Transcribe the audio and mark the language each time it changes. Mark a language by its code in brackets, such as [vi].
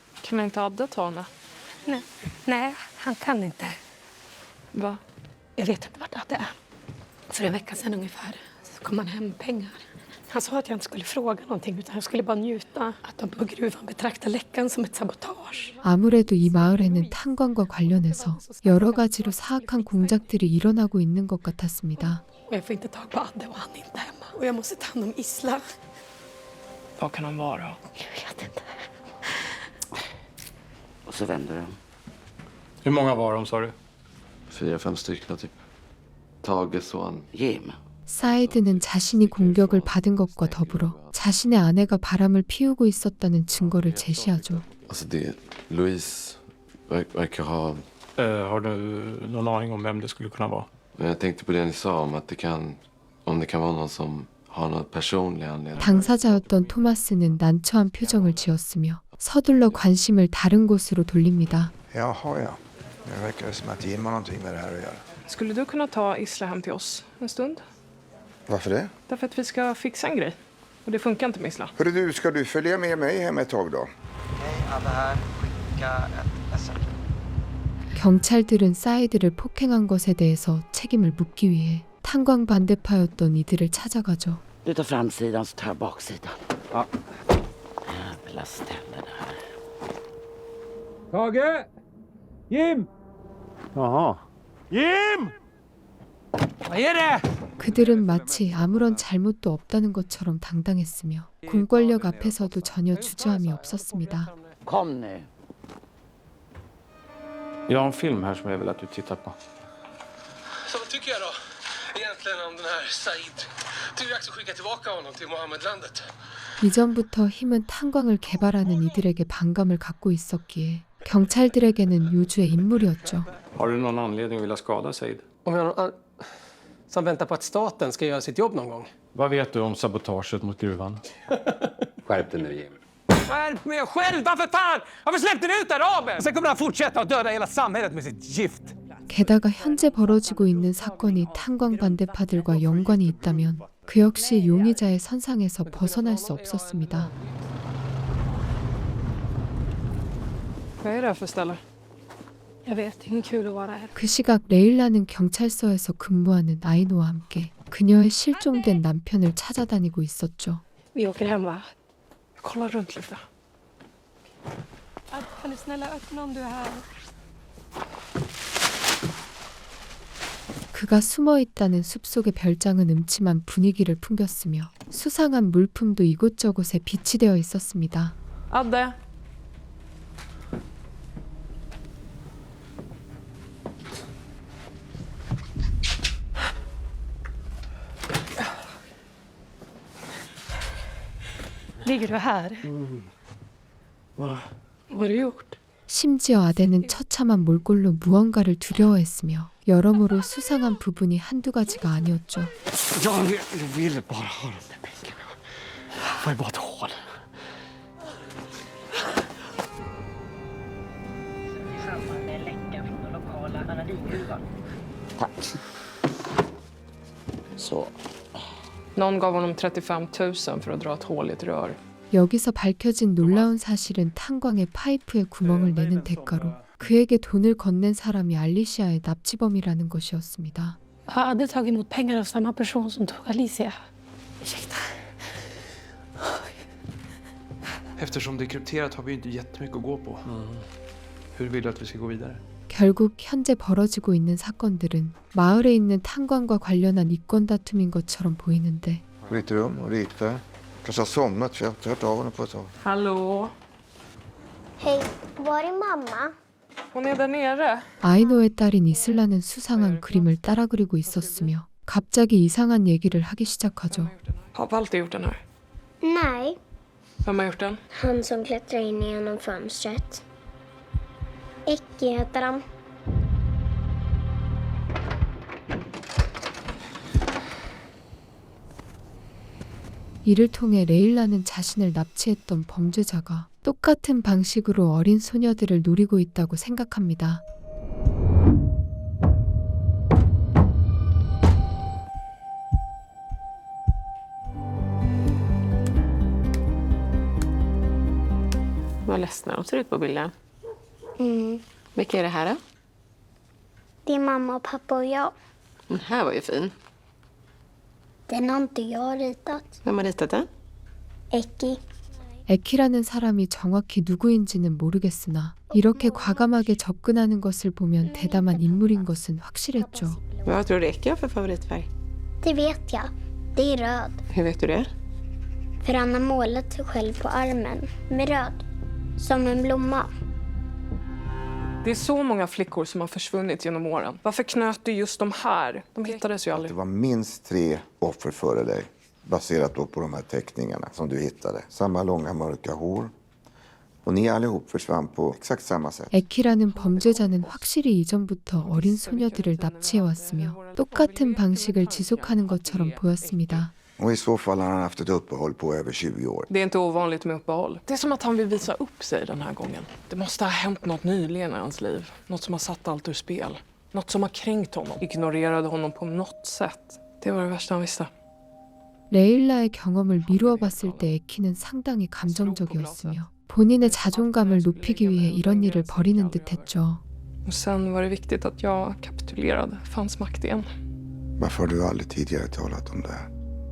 [sv] Kan inte Adde ta henne? Nej, han kan inte. Va? Jag vet inte vart Adde är. För en vecka sedan ungefär så kom han hem med pengar. Han sa att jag inte skulle fråga någonting utan jag skulle bara njuta. Att de på gruvan betraktar läckan som ett sabotage. [ko] 아무래도 이 마을에는 탄광과 관련해서 여러 가지로 사악한 공작들이 일어나고 있는 것 같았습니다. [sv] Och jag får inte tag på Adde och han är inte hemma. Och jag måste ta hand om Isla. Vad kan han vara? Jag vet inte. Och så vänder de. Hur många var de, sa du? 4-5 stycken typ. Tages son. Jim. [ko] 사이드는 자신이 공격을 받은 것과 더불어 자신의 아내가 바람을 피우고 있었다는 증거를 제시하죠. [sv] Alltså Louise verkar ha... Har du någon aning om vem det skulle kunna vara? Jag tänkte på det ni sa om att det kan vara någon som har någon personlig anledning. [ko] 당사자였던 토마스는 난처한 표정을 지었으며 서둘러 관심을 다른 곳으로 돌립니다. [sv] Jaha, ja. Det verkar som att Jim har någonting med det här att göra. Skulle du kunna ta Isla hem till oss en stund? Varför det? Därför att vi ska fixa en grej. Och det funkar inte med Isla. Hörru du, ska du följa med mig hem ett tag då? Okej, Adde här. Skicka ett sms. [ko] 경찰들은 사이드를 폭행한 것에 대해서 책임을 묻기 위해 탄광 반대파였던 이들을 찾아가죠. [sv] Du tar framsidan så tar jag baksidan. Ja. Jävla ställe det här. Tage! Jim! Jaha. Jim! Vad är det? [ko] 그들은 마치 아무런 잘못도 없다는 것처럼 당당했으며 공권력 앞에서도 전혀 주저함이 없었습니다. [sv] Kom nu. Jag har en film här som jag vill att du tittar på. Så vad tycker jag då egentligen om den här Said? Tycker jag ska skicka tillbaka honom till Mohamedlandet? [ko] 이전부터 힘은 탄광을 개발하는 이들에게 반감을 갖고 있었기에 경찰들에게는 요주의 인물이었죠. [sv] Har du någon anledning att vilja skada Said? Om jag har någon som väntar på att staten ska göra sitt jobb någon gång. Vad vet du om sabotaget mot gruvan? Skärp dig nu, Jim. Skärp mig själv! Varför fan? Varför släppte ni ut araben? Sen kommer han fortsätta att döda hela samhället med sitt gift. [ko] 게다가 현재 벌어지고 있는 사건이 탄광 반대파들과 연관이 있다면 그 역시 용의자의 선상에서 벗어날 수 없었습니다. [sv] Vad är det här för ställe? Jag vet, det är inte kul att vara här. [ko] 그 시각 레일라는 경찰서에서 근무하는 아이노와 함께 그녀의 실종된 남편을 찾아다니고 있었죠. [sv] Vi åker hem va? Kolla runt lite. Kan du snälla öppna om du är här? [ko] 그가 숨어있다는 숲속의 별장은 음침한 분위기를 풍겼으며 수상한 물품도 이곳저곳에 비치되어 있었습니다. [sv] Adde! Ligger du här? Vad har du gjort? [ko] 심지어 아데는 처참한 몰골로 무언가를 두려워했으며 여러모로 수상한 부분이 한두 가지가 아니었죠. [sv] Jag ville bara ha de där pengarna. Får jag bara ett hål? I samband med läckan från den lokala analysgruvan. Tack. Så. Någon gav honom 35 000 för att dra ett hål i ett rör. [ko] 여기서 밝혀진 놀라운 사실은 탄광의 파이프에 구멍을 내는 대가로 그에게 돈을 건넨 사람이 알리시아의 납치범이라는 것이었습니다. [sv] Jag hade tagit emot pengar av samma person som tog Alicia. Ursäkta. Eftersom det är krypterat har vi inte jättemycket att gå på. Hur vill du att vi ska gå vidare? [ko] 결국 현재 벌어지고 있는 사건들은 마을에 있는 탄광과 관련한 이권 다툼인 것처럼 보이는데 [sv] På ditt rum och dit där. Kanske har somnat för jag har inte hört av henne på ett tag. Hallå? Hej, var är mamma? Hon är där nere. [ko] 아이노의 딸인 이슬라는 수상한 그림을 따라 그리고 있었으며 갑자기 이상한 얘기를 하기 시작하죠. [sv] Har Walter gjort den här? Nej, Vem har gjort den? han som klättrar in genom fönstret. Ecke heter han. [ko] 이를 통해 레일라는 자신을 납치했던 범죄자가 똑같은 방식으로 어린 소녀들을 노리고 있다고 생각합니다. [sv] Vad ledsna de ser ut på bilden. Mm. Vilka är det här då? Det är mamma och pappa och jag. Den här var ju fin. Den har inte jag ritat. Vem har ritat den? Ecki. [ko] 에키라는 사람이 정확히 누구인지는 모르겠으나 이렇게 과감하게 접근하는 것을 보면 대담한 인물인 것은 확실했죠. [sv] Vad tror du Ecki har för favoritfärg? Det vet jag. Det är röd. Hur vet du det? För han har målat sig själv på armen med röd. Som en blomma. Det är så många flickor som har försvunnit genom åren. Varför knöt du just de här? De hittades ju aldrig. Det var minst 3 offer före dig, baserat då på de här teckningarna som du hittade. Samma långa mörka hår. Och ni allihop försvann på exakt samma sätt. [ko] 에키라는 범죄자는 확실히 이전부터 어린 소녀들을 납치해왔으며 똑같은 방식을 지속하는 것처럼 보였습니다. [sv] Och i så fall har han haft ett uppehåll på över 20 år. Det är inte ovanligt med uppehåll. Det är som att han vill visa upp sig den här gången. Det måste ha hänt något nyligen i hans liv. Något som har satt allt ur spel. Något som har kränkt honom. Ignorerade honom på något sätt. Det var det värsta han visste. [ko] 레일라의 경험을 미루어 봤을 때 에키는 상당히 감정적이었으며 본인의 자존감을 높이기 위해 이런 일을 벌이는 듯했죠. [sv] Och sen var det viktigt att jag kapitulerade för hans makt igen. Varför har du aldrig tidigare talat om det här?